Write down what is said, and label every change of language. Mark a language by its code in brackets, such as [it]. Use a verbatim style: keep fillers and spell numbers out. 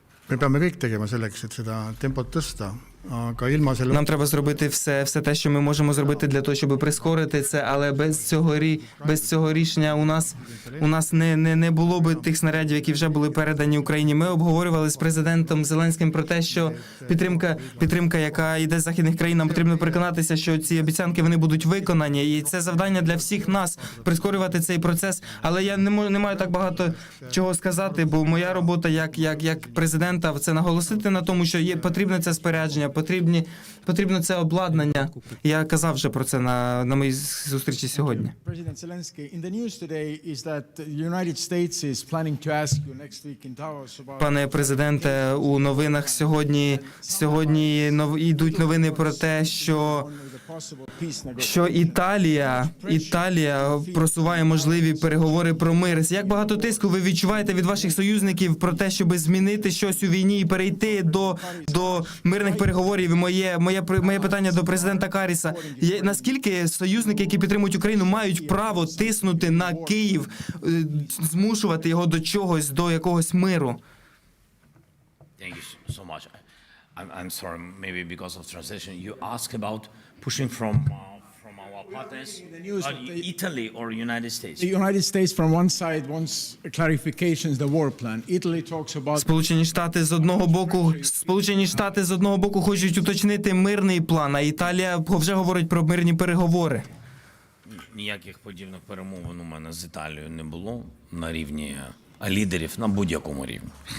[et] Me peame kõik tegema selleks, et seda tempot tõsta, aga ilma selle... [uk] Нам треба зробити все, все те, що ми можемо зробити для того, щоб прискорити це, але без цього, без цього рішення у нас, у нас не, не, не було би тих снарядів, які вже були передані Україні. Ми обговорювали з президентом Зеленським про те, що підтримка, підтримка, яка йде з західних країн, нам потрібно переконатися, що ці обіцянки, вони будуть виконані. І це завдання для всіх нас – прискорювати цей процес. Але я не, можу, не маю так багато чого сказати, бо моя робота як, як, як президент, це наголосити на тому, що є потрібне це спорядження, потрібні, потрібно це обладнання. Я казав вже про це на, на моїй зустрічі сьогодні. [en] President Zelensky, in the news today is that the United States is planning to ask you next week in Davos about... [uk] Пане президенте, у новинах сьогодні сьогодні йдуть новини про те, що що Італія, Італія просуває можливі переговори про мир. Як багато тиску ви відчуваєте від ваших союзників про те, щоб змінити щось у війні і перейти до, до мирних переговорів? І моє, моє, моє питання до президента Каріса. Є, наскільки союзники, які підтримують Україну, мають право тиснути на Київ, змушувати його до чогось, до якогось миру? [en] Thank you so much. I'm, I'm sorry, maybe because of translation. You ask about pushing from uh, from our partners, Italy or United States. The United States from one side wants clarifications the war plan. Italy talks about [uk] Сполучені Штати з одного боку, Сполучені Штати з одного боку хочуть уточнити мирний план, а Італія вже говорить про мирні переговори. Ніяких подібних перемовин у мене з Італією не було на рівні лідерів на будь-якому рівні.